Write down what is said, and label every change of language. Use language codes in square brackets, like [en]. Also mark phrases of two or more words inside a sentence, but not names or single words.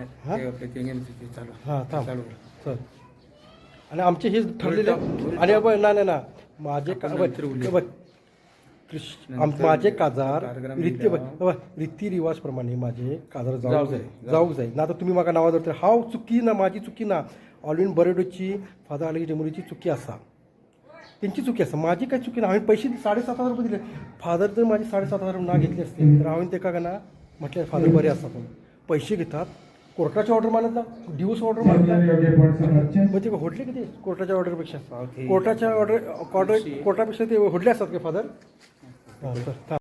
[kok] हां थांब चल आणि आमचे हे ठरलेले आणि ना माझे माझे काजार रिती रिवाज प्रमाणे माझे काजार जावंक जाय ना तर तुम्ही म्हाका नांवां धरता हांव चुकी ना माझी चुकी ना ऑलिन बरेटोची फादर आलेगेचे मुलीची चुकी आसा तेंची चुकी आसा माझी काय चुकी ना हांवें पयशे 7,500 रुपये दिले फादर जर माझे 7,500 ना घेतले असते तर हांवें तेका काय ना म्हटल्यार फादर बरे आसा पूण पैसे घेतात कोर्टाची ऑर्डर मानत ना डिवोर्स ऑर्डर मानत म्हणजे होडले किती कोर्टाच्या ऑर्डरपेक्षा कोर्टापेक्षा ते होडले असतात का फादर